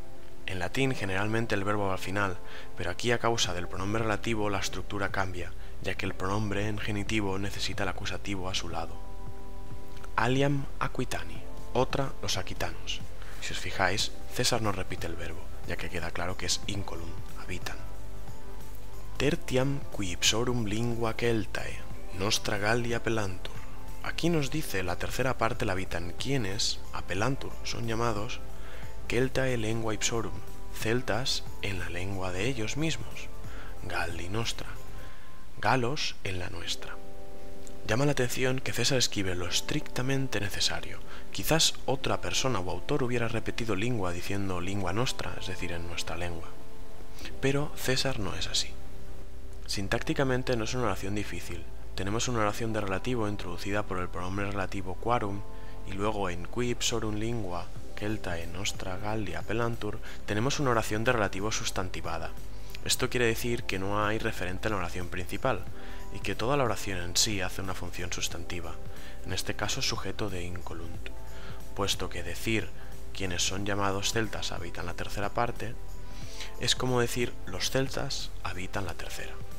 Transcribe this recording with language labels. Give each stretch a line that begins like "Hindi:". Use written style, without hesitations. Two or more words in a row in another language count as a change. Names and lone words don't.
Spanish: En latín generalmente el verbo va al final, pero aquí a causa del pronombre relativo la estructura cambia, ya que el pronombre en genitivo necesita el acusativo a su lado.
Latin: Aliam Aquitani,
Spanish: otra los aquitanos. Si os fijáis, César no repite el verbo, ya que queda claro que es incolum, habitan.
Latin: Tertiam qui ipsorum lingua Celtae, nostra Gallia appellantur.
Spanish: Aquí nos dice la tercera parte la habitan quienes, appellantur, son llamados Celtae lengua ipsorum, celtas en la lengua de ellos mismos,
Latin: Galli nostra,
Spanish: galos en la nuestra. Llama la atención que César escribe lo estrictamente necesario. Quizás otra persona o autor hubiera repetido lingua diciendo
Latin: lingua nostra,
Spanish: es decir, en nuestra lengua. Pero César no es así. Sintácticamente no es una oración difícil. Tenemos una oración de relativo introducida por el pronombre relativo quarum y luego en
Latin: qui ipsorum lingua Celtae nostra Gallia appellantur
Spanish: tenemos una oración de relativo sustantivada. Esto quiere decir que no hay referente en la oración principal y que toda la oración en sí hace una función sustantiva, en este caso sujeto de incolunt, puesto que decir quienes son llamados celtas habitan la tercera parte es como decir los celtas habitan la tercera.